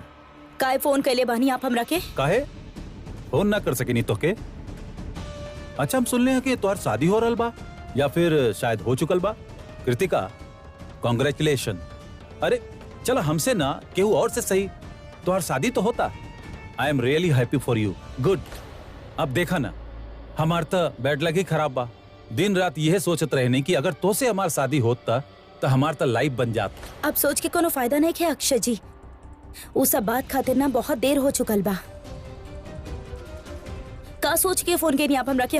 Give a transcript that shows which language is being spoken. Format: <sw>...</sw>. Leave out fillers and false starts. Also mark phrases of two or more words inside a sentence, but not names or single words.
<bho>काय फोन कैले बानी आप हमरा के? काहे फोन ना कर सकेनी तो के? अच्छा, हम सुनले हैं कि तोहर शादी हो रहल बा, या फिर शायद हो चुकल बा। कृतिका, कॉन्ग्रेचुलेशन। अरे चलो, हमसे ना केहू और से सही तोहर शादी तो होता।</bho> <en>I am really happy for you. Good.</en> <bho>अब देखा ना, हमार तो</bho> <en>bad luck</en> <bho>ही खराब बा। दिन रात यह सोचत रहने की अगर तो से हमार शादी होता तो हमार तो लाइफ बन जात। अब सोच के कोनो फायदा नहीं है अक्षय जी। वो सब बात खातिर ना बहुत देर हो चुकल बा। का सोच के फोन के नहीं आप हमरा के?</bho>